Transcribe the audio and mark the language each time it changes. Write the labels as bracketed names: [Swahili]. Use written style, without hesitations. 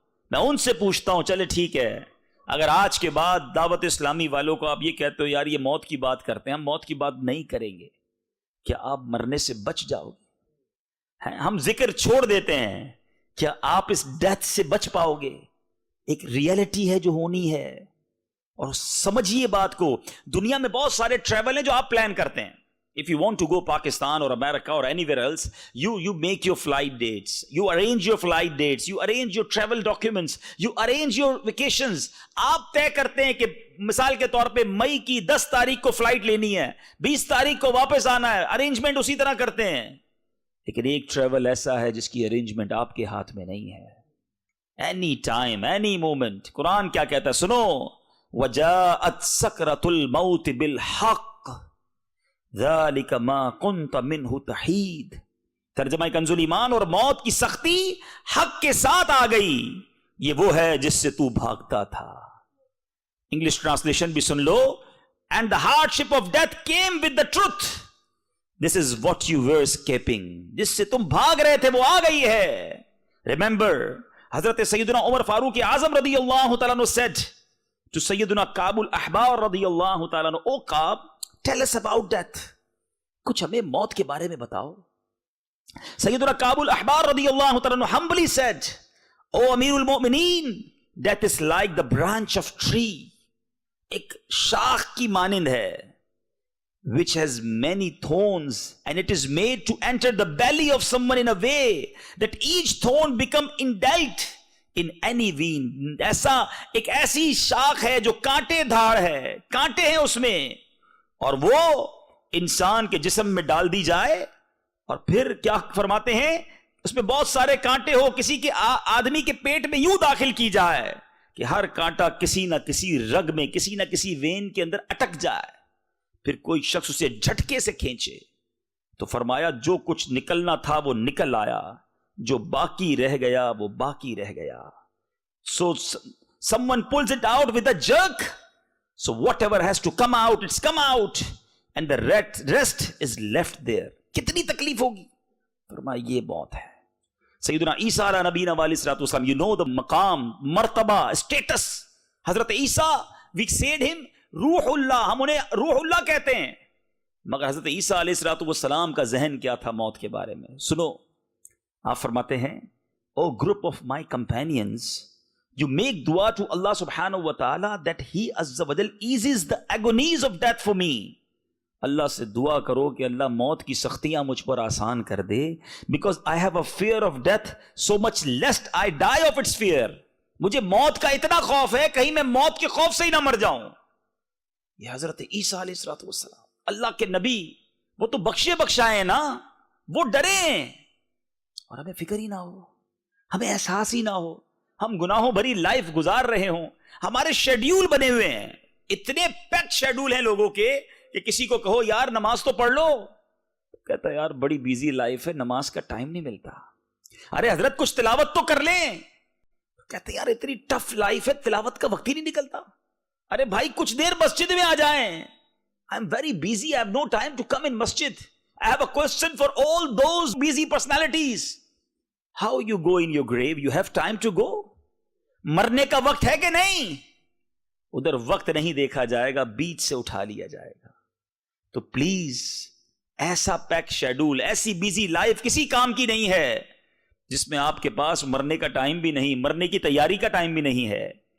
[Urdu] میں ان سے پوچھتا ہوں, چلے ٹھیک ہے, اگر آج کے بعد دعوت اسلامی والوں کو آپ یہ کہتے ہو یار یہ موت کی بات کرتے ہیں, ہم موت کی بات نہیں کریں گے, کیا آپ مرنے سے بچ جاؤ گے؟ ہم ذکر چھوڑ دیتے ہیں, کیا آپ اس ڈیتھ سے بچ پاؤ گے؟ ایک ریئلٹی ہے جو ہونی ہے. اور سمجھیے بات کو, دنیا میں بہت سارے ٹریول ہیں جو آپ پلان کرتے ہیں. [English] If you want to go Pakistan or America or anywhere else, you make your flight dates, you arrange your flight dates, you arrange your travel documents, you arrange your vacations. [Urdu] آپ طے کرتے ہیں کہ مثال کے طور پہ مئی کی 10 تاریخ کو فلائٹ لینی ہے, 20 تاریخ کو واپس آنا ہے, ارینجمنٹ اسی طرح کرتے ہیں. لیکن ایک ٹریول ایسا ہے جس کی ارینجمنٹ آپ کے ہاتھ میں نہیں ہے. Any time, any moment. قرآن کیا کہتا ہے سنو, [Arabic] وَجَاءَتْ سَكْرَةُ الْمَوْتِ بِالْحَقِّ ذَلِكَ مَا كُنْتَ مِنْهُ تَحِيدٌ. [Urdu] ترجمہ کنز ایمان, اور موت کی سختی حق کے ساتھ آ گئی, یہ وہ ہے جس سے تو بھاگتا تھا. انگلش ٹرانسلیشن بھی سن لو, [English] and the hardship of death came with the truth. This is what you were escaping. [Urdu] جس سے تم بھاگ رہے تھے وہ آ گئی ہے. [English] Remember, [Urdu] حضرت سیدنا عمر فاروق اعظم رضی اللہ تعالیٰ عنہ [English] said to [Urdu] سیدنا کعب الاحبار رضی اللہ تعالیٰ عنہ, او کعب, [English] tell us about death. [Urdu] کچھ ہمیں موت کے بارے میں بتاؤ. [English] سیدنا کعب الاحبار رضی اللہ تعالیٰ عنہ humbly said, او امیر المؤمنین, death is like the branch of tree. [Urdu] ایک شاخ کی مانند ہے, [English] which has many thorns, and it is made to enter the belly of someone in a way that each thorn become indelt in any vein. [Urdu] ایسا ایک ایسی شاخ ہے جو کانٹے دھاڑ ہے, کانٹے ہیں اس میں, اور وہ انسان کے جسم میں ڈال دی جائے, اور پھر کیا فرماتے ہیں, اس میں بہت سارے کانٹے ہو, کسی کے آدمی کے پیٹ میں یوں داخل کی جائے کہ ہر کانٹا کسی نہ کسی رگ میں, کسی نہ کسی وین کے اندر اٹک جائے, پھر کوئی شخص اسے جھٹکے سے کھینچے. تو فرمایا جو کچھ نکلنا تھا وہ نکل آیا, جو باقی رہ گیا وہ باقی رہ گیا. [English] So someone pulls it out with a jerk, so whatever has to come out, it's come out, and the rest is left there. [Urdu] کتنی تکلیف ہوگی. فرمایا یہ موت ہے. سیدنا عیسیٰ علیہ نبینا علیہ الصلوۃ والسلام, [English] you know the [Urdu] مقام, مرتبہ, status. حضرت عیسیٰ, [English] we said him [Urdu] روح اللہ, ہم انہیں روح اللہ کہتے ہیں, مگر حضرت عیسیٰ علیہ الصلوۃ والسلام کا ذہن کیا تھا موت کے بارے میں. [English] سنو, آپ فرماتے ہیں, O group of my companions, you make dua to Allah سبحانہ و تعالی that he عز و جل eases the agonies of death for me. [Urdu] اللہ سے دعا کرو کہ اللہ موت کی سختیاں مجھ پر آسان کر دے, [English] because I have a fear of death so much lest I die of its fear. [Urdu] مجھے موت کا اتنا خوف ہے کہیں میں موت کے خوف سے ہی نہ مر جاؤں. یہ حضرت عیسیٰ علیہ الصلوۃ والسلام, اللہ کے نبی, وہ تو بخشے بخشائے نا, وہ ڈرے ہیں. اور ہمیں فکر ہی نہ ہو, ہمیں احساس ہی نہ ہو, ہم گناہوں بھری لائف گزار رہے ہوں, ہمارے شیڈیول بنے ہوئے ہیں, اتنے پیکڈ شیڈیول ہیں لوگوں کے کہ کسی کو کہو یار نماز تو پڑھ لو, کہتا ہے یار بڑی بیزی لائف ہے, نماز کا ٹائم نہیں ملتا. ارے حضرت کچھ تلاوت تو کر لیں, کہتے ہیں یار اتنی ٹف لائف ہے, تلاوت کا وقت ہی نہیں نکلتا. ارے بھائی کچھ دیر مسجد میں آ جائیں, [English] I am very busy, I have no time to come in masjid. I have a question for all those busy personalities. How you go in your grave? You have time to go? [Urdu] مرنے کا وقت ہے کہ نہیں؟ ادھر وقت نہیں دیکھا جائے گا, بیچ سے اٹھا لیا جائے گا. تو پلیز ایسا پیک شیڈول, ایسی بیزی لائف کسی کام کی نہیں ہے جس میں آپ کے پاس مرنے کا ٹائم بھی نہیں, مرنے کی تیاری کا ٹائم بھی نہیں ہے.